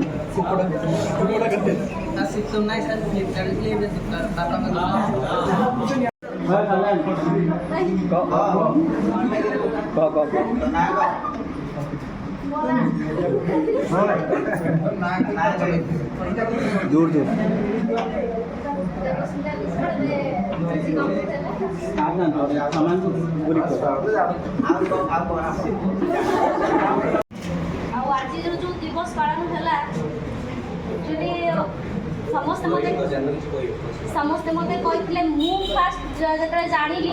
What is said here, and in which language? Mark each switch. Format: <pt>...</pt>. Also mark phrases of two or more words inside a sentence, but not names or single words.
<hi>सिस्टम नाही सर फ्लिपकार्ट ले बाबा दूर दूर</hi> <or>ଆଉ ଆଜି ଯୋଉ ଦିବସ ପାଳନ ହେଲା ସମସ୍ତେ ମୋତେ କହିଥିଲେ ମୁଁ ଫାଷ୍ଟ ଯେତେବେଳେ ଜାଣିଲି</or>